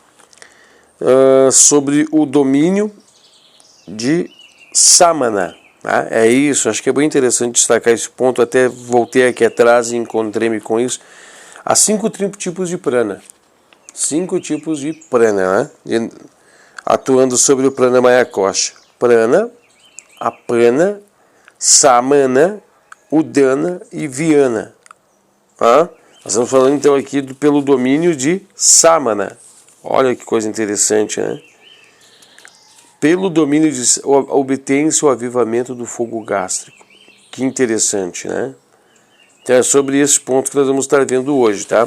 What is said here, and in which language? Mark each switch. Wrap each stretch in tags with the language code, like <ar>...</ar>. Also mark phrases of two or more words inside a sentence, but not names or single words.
<pt>sobre o domínio de Samana. Tá? É isso, acho que é bem interessante destacar esse ponto. Até voltei aqui atrás e encontrei-me com isso. Há 5 tipos de prana. 5 tipos de prana, né? Atuando sobre o</pt> <sa>prana maya kosha.</sa> <pt>Prana, apana, samana, udana e viana. Nós estamos falando então aqui pelo domínio de samana. Olha que coisa interessante, né? Pelo domínio de obtém-se o avivamento do fogo gástrico. Que interessante, né? Então é sobre esse ponto que nós vamos estar vendo hoje, tá?</pt>